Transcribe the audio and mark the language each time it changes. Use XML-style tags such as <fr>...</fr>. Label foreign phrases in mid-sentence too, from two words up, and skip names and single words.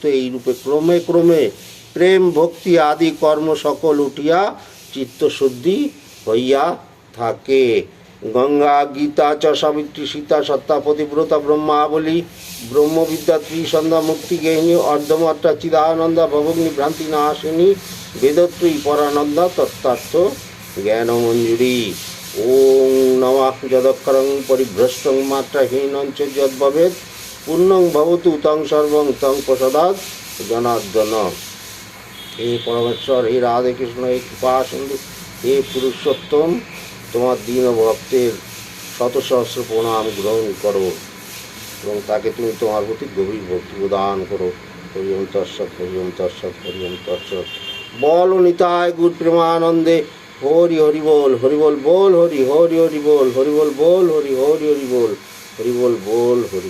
<bn>এইরূপে ক্রমে ক্রমে প্রেম ভক্তি আদি কর্ম সকল উঠিয়া চিত্তশুদ্ধি হইয়া থাকে।</bn> <sa>গঙ্গা গীতা চ সাবিত্রী সীতা সত্তা পতিব্রতা ব্রহ্মাবলী ব্রহ্মবিদ্যা ত্রিসন্ধ্যা মুক্তিগেহিনী অর্ধমাত্রা চিদানন্দা ভবগ্নি ভ্রান্তি নাশিনী বেদত্রয়ী পরানন্দা তত্ত্বার্থ জ্ঞানমঞ্জুরি। ওং নমঃ যদক্ষরং পরিভ্রষ্টং মাত্রাহীনং চ যদ্ভবেৎ পূর্ণং ভবতু তং সর্বং তং প্রসাদাৎ জনার্দন।</sa> <bn>হে পরমেশ্বর, হে রাধে কৃষ্ণ, হে কৃপা সিন্ধু, হে পুরুষোত্তম, তোমার দীন ভক্তের শত সহস্র প্রণাম গ্রহণ করো এবং তাকে তুমি তোমার প্রতি গভীর ভক্তি প্রদান করো।</bn> <sa>হরি ওম তৎসৎ, হরি ওম তৎসৎ, হরি ওম তৎসৎ।</sa> <bn>বল নিতাই গুর প্রেমানন্দে হরি হরি বল, হরি বল বল হরি, হরি হরি বল, হরি বল বল হরি, হরি হরি বল, হরি বল বল হরি।</bn>